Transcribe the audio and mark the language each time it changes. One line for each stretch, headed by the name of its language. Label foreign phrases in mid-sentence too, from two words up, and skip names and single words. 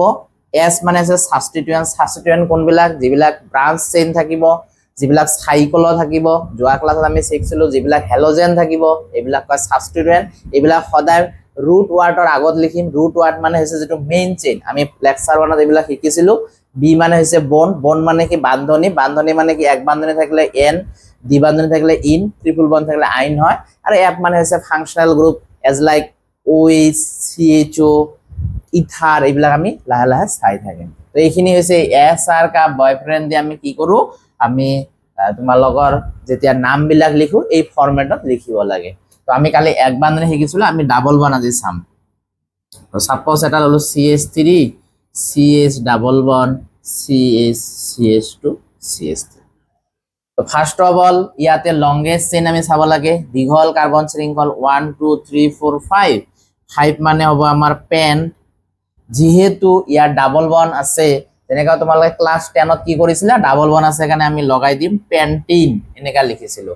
Assamese: এছ মানে আছে সাবষ্টিটুয়েন্ট। সাবষ্টিটুয়েন্ট কোনবিলাক? যিবিলাক
English: branch chain
Assamese: থাকিব, যিবিলাক সাইকেল থাকিব। যোৱা ক্লাছত আমি শিকিছিলোঁ যিবিলাক হেলোজেন থাকিব এইবিলাক কয় সাবষ্টিটুয়েন্ট। এইবিলাক সদায়
English: root wordৰ
Assamese: আগত লিখিম।
English: root word
Assamese: মানে হৈছে যিটো
English: main chain.
Assamese: আমি লেকচাৰ 1ত এইবিলাক শিকিছিলোঁ। বি মানে হৈছে বন্ড। বন্ড মানে কি? বান্ধনী। বান্ধনী মানে কি? এক বান্ধনী থাকিলে এন, দ্বি বান্ধনী থাকিলে ইন,
English: triple bond
Assamese: থাকিলে আইন হয়। আৰু এফ মানে হৈছে
English: functional group as like
Assamese: OH, CHO, ইথাৰ। এইবিলাক আমি লাহে লাহে চাই থাকিম। তো এইখিনি হৈছে এছআৰ কা বয়ফ্ৰেণ্ড দি আমি কি কৰোঁ? আমি তোমালোকৰ যেতিয়া নামবিলাক লিখোঁ এই ফৰ্মেটত লিখিব লাগে। তো আমি কালি এক বান্ধনী শিকিছিলোঁ, আমি
English: double bond
Assamese: আজি চাম। সাপোজ এটা ললো CH3 CH
English: double bond
Assamese: CH CH2 CH3। তো
English: first of all
Assamese: ইয়াতে
English: longest chain
Assamese: আমি চাব লাগে। দীঘল কাৰ্বন শৃংখল 1 2 3 4 5 5 মানে হ'ব আমাৰ পেন। যেহেতু ইয়াৰ
English: double bond
Assamese: আছে, যেনেকা তোমালোকে ক্লাছ 10ত কি কৰিছিলা?
English: double bond
Assamese: আছে কাৰণে আমি লগাই দিম পেন্টিন, এনেকা লিখিছিলোঁ।